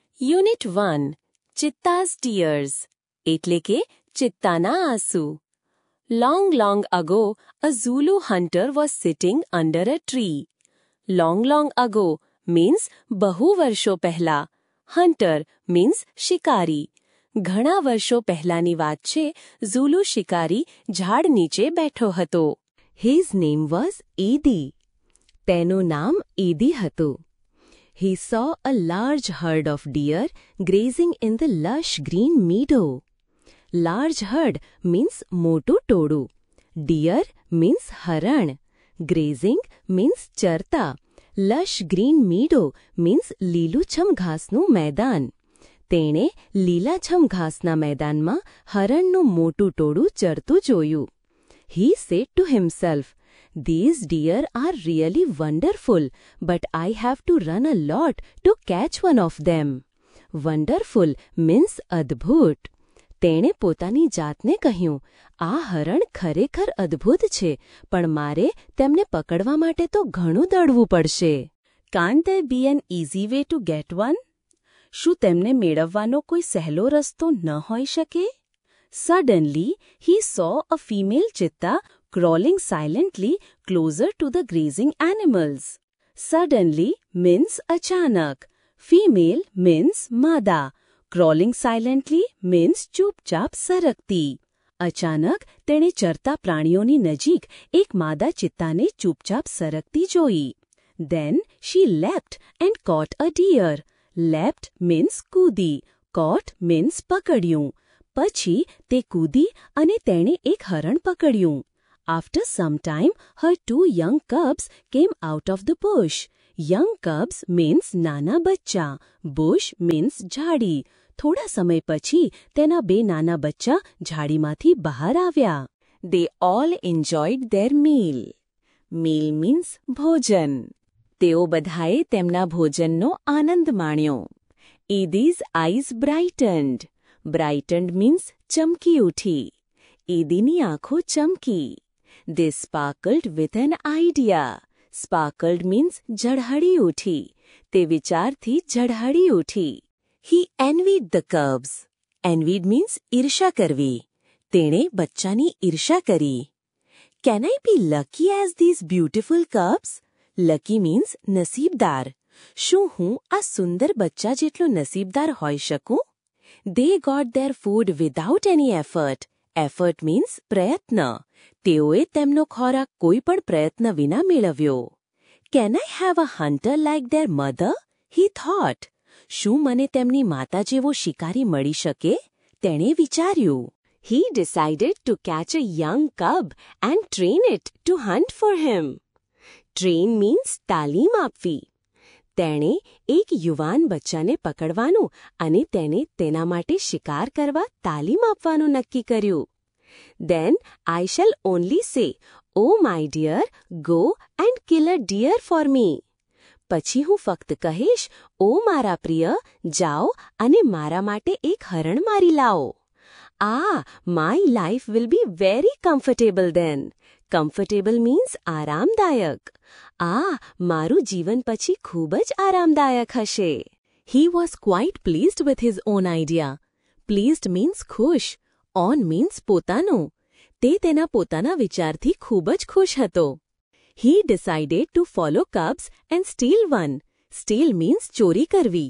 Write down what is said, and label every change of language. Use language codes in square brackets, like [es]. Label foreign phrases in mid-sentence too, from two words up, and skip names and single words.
[gu] યુનિટ 1 ચિત્તાઝ ટીયર્સ એટલે કે ચિત્તાના આંસુ. [en] Long ago, a Zulu hunter was sitting under a tree. Long ago means [gu] બહુ વર્ષો પહેલા. [en] Hunter means [gu] શિકારી. ઘણા વર્ષો પહેલાની વાત છે. ઝુલુ શિકારી ઝાડ નીચે બેઠો હતો. [en] His name was Idi. [gu] તેનું નામ ઈદી હતું. [en] He saw a large herd of deer grazing in the lush green meadow. Large herd means [gu] મોટું ટોળું. [en] Deer means હરણ. Grazing means ચરતા. Lush green meadow means [gu] લીલુંછમ ઘાસનું મેદાન. તેણે લીલાછમ ઘાસના મેદાનમાં હરણનું મોટું ટોળું ચરતું જોયું. [en] He said to himself, "These deer are really wonderful, but I have to run a lot to catch one of them." Wonderful means અદ્ભુત. [gu] તેણે પોતાની જાતને કહ્યું, આ હરણ ખરેખર અદ્ભુત છે, પણ મારે તેમને પકડવા માટે તો ઘણું દોડવું પડશે. [en] Can't there be an easy way to get one? [gu] શું તેમને મેળવવાનો કોઈ સહેલો રસ્તો ન હોઈ શકે? [en] Suddenly, he saw a female cheetah crawling silently closer to the grazing animals. Suddenly means achanak. Female means mada. Crawling silently means [gu] ચૂપચાપ સરકતી. અચાનક તેણે ચરતા પ્રાણીઓની નજીક એક માદા ચિત્તાને ચૂપચાપ સરકતી જોઈ. [en] Then she leapt and caught a deer. Leapt means કૂદી. Caught means પકડ્યું. [gu] પછી તે કૂદી અને તેણે એક હરણ પકડ્યું. [en] After some time, her 2 young cubs came out of the bush. Young cubs means [gu] નાના બચ્ચા. [en] Bush means ઝાડી. [gu] થોડા સમય પછી તેના 2 નાના બચ્ચા ઝાડીમાંથી બહાર આવ્યા. [en] They all enjoyed their meal. Meal means [gu] ભોજન. તેઓ બધાએ તેમના ભોજનનો આનંદ માણ્યો. [en] Idi's eyes brightened. Brightened means [gu] ચમકી ઉઠી. ઈદીની આંખો ચમકી. [en] They sparkled with an idea. Sparkled means [gu] ઝળહળી ઉઠી. તે વિચારથી ઝળહળી ઉઠી. [en] He envied the cubs. Envied means [gu] ઈર્ષા કરવી. તેણે બચ્ચાની ઈર્ષા કરી. [en] Can I be lucky as these beautiful cubs? Lucky means નસીબદાર. [gu] શું હું આ સુંદર બચ્ચા જેટલો નસીબદાર હોઈ શકું? [en] They got their food without any effort. Effort means પ્રયત્ન. [gu] તેઓએ તેમનો ખોરાક કોઈ પણ પ્રયત્ન વિના મેળવ્યો. [en] Can I have a hunter like their mother? He thought. [gu] શું મને તેમની માતા જેવો શિકારી મળી શકે? તેણે વિચાર્યું. [en] He decided to catch a young cub and train it to hunt for him. Train means [gu] તાલીમ આપવી. તેણે એક યુવાન બચ્ચાને પકડવાનું અને તેને તેના માટે શિકાર કરવા તાલીમ આપવાનું નક્કી કર્યું. [en] Then I shall only say, "Oh my dear, go and kill a deer for me." [gu] પછી હું ફક્ત કહીશ, "ઓ મારા પ્રિય, જાઓ અને મારા માટે એક હરણ મારી લાવો." [en] My life will be very comfortable then. Comfortable means [gu] આરામદાયક. મારું જીવન પછી ખૂબ જ આરામદાયક હશે. [en] He was quite pleased with his own idea. Pleased means ખુશ. On means પોતાનું. [gu] તે તેના પોતાના વિચારથી ખૂબ જ ખુશ હતો. [en] He decided to follow cubs and steal one. Steal means [gu] ચોરી કરવી.